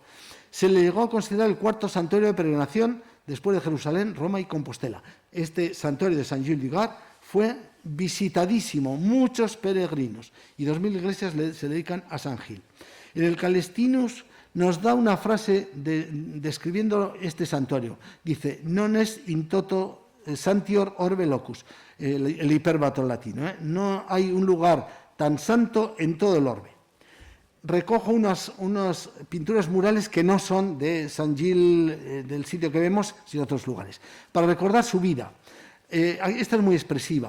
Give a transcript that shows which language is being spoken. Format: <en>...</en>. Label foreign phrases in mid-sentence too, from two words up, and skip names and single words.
<es>Se le llegó a considerar el cuarto santuario de peregrinación después de Jerusalén, Roma y Compostela. Este santuario de Saint Gilles du Gard fue visitadísimo, muchos peregrinos, y 2000 iglesias se dedican a San Gil. En el Calestinus nos da una frase describiendo este santuario. Dice,</es> <la>non est in toto santior orbe locus,</la> <es>el hiperbato latino. No hay un lugar tan santo en todo el orbe. Recojo unas pinturas murales que no son de San Gil, del sitio que vemos, sino de otros lugares, para recordar su vida. Esta es muy expresiva.</es>